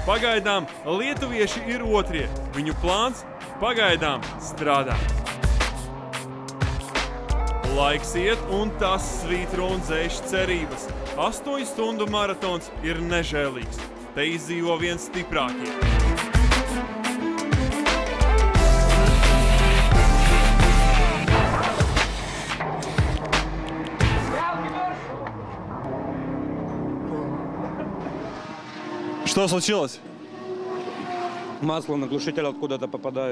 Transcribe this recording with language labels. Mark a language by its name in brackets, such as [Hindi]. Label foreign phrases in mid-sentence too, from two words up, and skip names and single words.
[Latvian] Pagaidām lietuvieši ir otrie. Viņu plāns pagaidām strādā. Laiks iet, un tas svītro un dzēš cerības. 8 stundu maratons ir nežēlīgs. Te izdzīvo viens stiprākie. [Russian] Что случилось? Масло на глушитель откуда-то попадает.